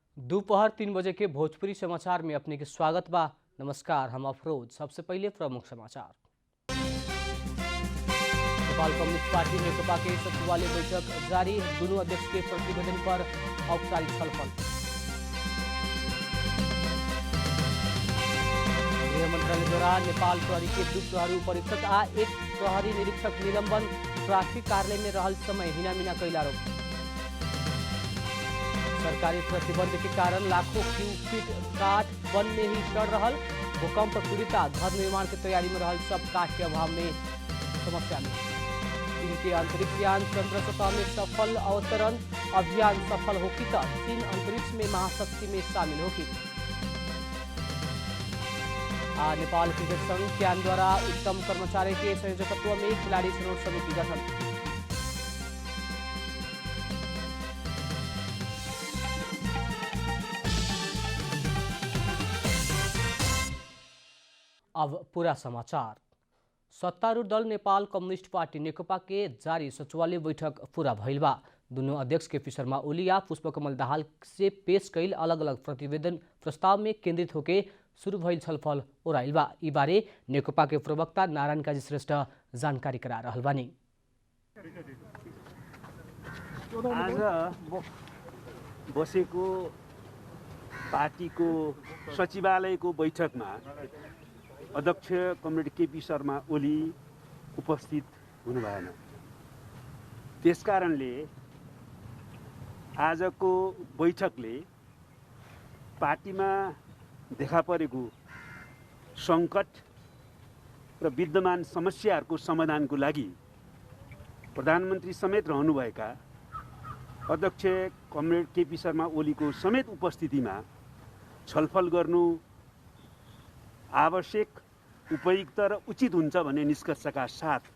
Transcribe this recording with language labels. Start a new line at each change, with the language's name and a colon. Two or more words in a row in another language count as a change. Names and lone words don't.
Bhojpuri: दोपहर 3 बजे के भोजपुरी समाचार में अपने के स्वागत बा। नमस्कार, हम अफरोज। सबसे पहले प्रमुख समाचार। नेपाल कम्युनिस्ट पार्टी नेकपा के सचिवालय बैठक जारी, दोनों अध्यक्ष के प्रतिवेदन पर औपचारिक छलफल। गृह मंत्रालय द्वारा नेपाल प्रहरी के 2 प्रहरी उपरीक्षक आ 1 प्रहरी निरीक्षक निलंबन, ट्राफिक कार्यालय में रहल समय हिनामिना कैल आरोप। सरकारी प्रतिबंध के कारण लाखों क्यूबिक काठ वन में ही सड़ रहल, भूकंप पीड़िता घर निर्माण की तैयारी में रहल सब काठ के अभाव में समस्या में। चीन के अंतरिक्ष यान चंद्र सतह में सफल अवतरण, अभियान सफल होगी तो चीन अंतरिक्ष में महाशक्ति में शामिल होगी। नेपाल क्रिकेट संघ क्यान द्वारा उत्तम कर्मचारी के संयोजकत्व में खिलाड़ी छनौट समिति गठन। अब पूरा समाचार। सत्तारूढ़ दल नेपाल कम्युनिस्ट पार्टी नेकपा के जारी सचिवालय बैठक पूरा भइल बा। दोनों अध्यक्ष के शर्मा ओली या पुष्पकमल दाहाल से पेश कैल अलग अलग प्रतिवेदन प्रस्ताव में केंद्रित होकर शुरू भइल छलफल ओराइल बा। ई बारे नेकपा के प्रवक्ता नारायण काजी श्रेष्ठ जानकारी करा रहल बानी।
Nepali: आज बसेको पार्टीको सचिवालयको बैठकमा अध्यक्ष कमरेड केपी शर्मा ओली उपस्थित हुनु भएन। त्यसकारणले आजको बैठकले पार्टीमा देखा परेको सङ्कट र विद्यमान समस्याहरूको समाधानको लागि प्रधानमन्त्री समेत रहनुभएका अध्यक्ष कमरेड केपी शर्मा ओलीको समेत उपस्थितिमा छलफल गर्नु आवश्यक, उपयुक्त र उचित हुन्छ भन्ने निष्कर्षका साथ